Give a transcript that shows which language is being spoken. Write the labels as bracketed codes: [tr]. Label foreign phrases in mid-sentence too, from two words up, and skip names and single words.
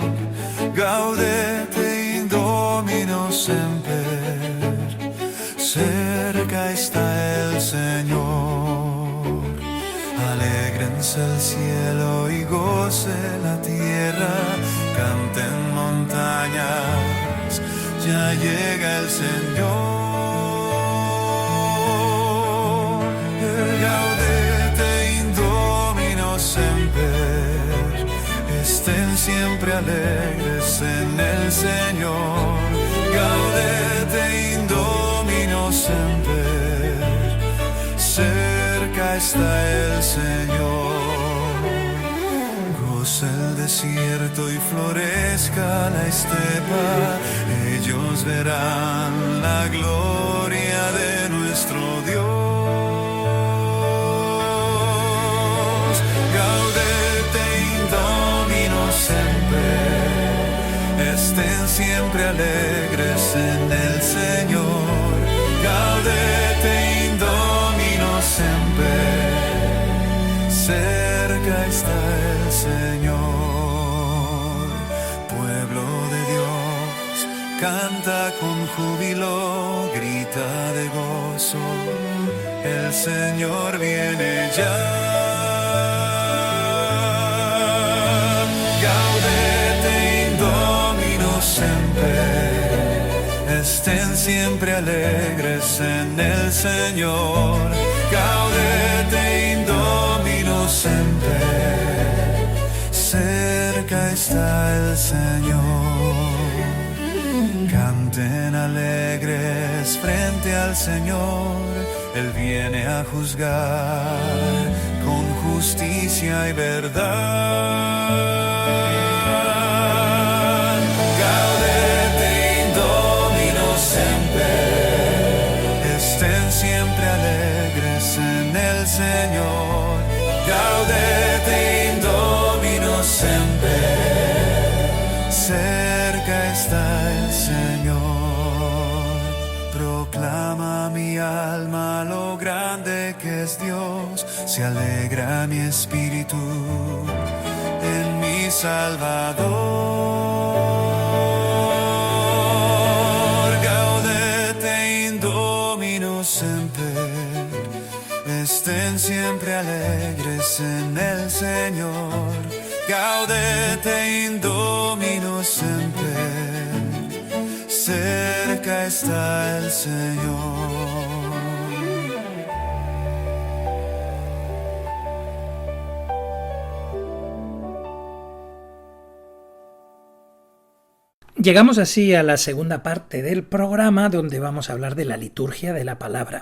[la] Gaudete in Domino semper, [es] cerca está el Señor. Alégrense el cielo y goce la tierra, canten montañas, ya llega el Señor. [la] Gaudete in Domino semper, [es] estén siempre alegres en el Señor. [la] Gaudete in Domino semper, [es] cerca está el Señor. Goce el desierto y florezca la estepa, ellos verán la gloria de nuestro Dios. Estén siempre alegres en el Señor. [la] Gaudete in Domino semper, [es] cerca está el Señor. Pueblo de Dios, canta con júbilo, grita de gozo, el Señor viene ya. Estén siempre alegres en el Señor. [la] Gaudete in Domino semper, [es] cerca está el Señor. Canten alegres frente al Señor, Él viene a juzgar con justicia y verdad. Estén siempre alegres en el Señor. [la] Gaudete in Domino semper, [es] cerca está el Señor. Proclama mi alma lo grande que es Dios, se alegra mi espíritu en mi Salvador. Estén siempre alegres en el Señor. [la] Gaudete in Domino semper, [es] cerca está el Señor. Llegamos así a la segunda parte del programa, donde vamos a hablar de la liturgia de la palabra.